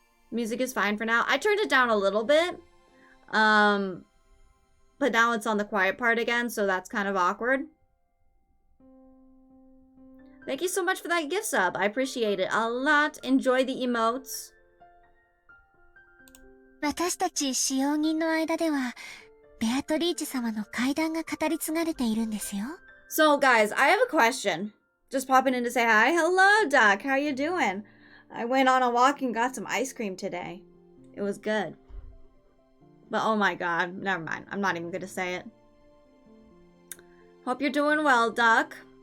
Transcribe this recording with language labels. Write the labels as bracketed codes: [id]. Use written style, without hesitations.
[en] Music is fine for now. I turned it down a little bit. But now it's on the quiet part again, so that's kind of awkward. Thank you so much for that gift sub. I appreciate it a lot. Enjoy the emotes. [ja] 私たち使用人の間では、ベアトリーチ様の怪談が語り継がれているんですよ。 [en] So guys, I have a question. Just popping in to say hi. Hello, Doc. How you doing? I went on a walk and got some ice cream today. It was good. But oh my god, never mind. I'm not even gonna say it. Hope you're doing well, Doc.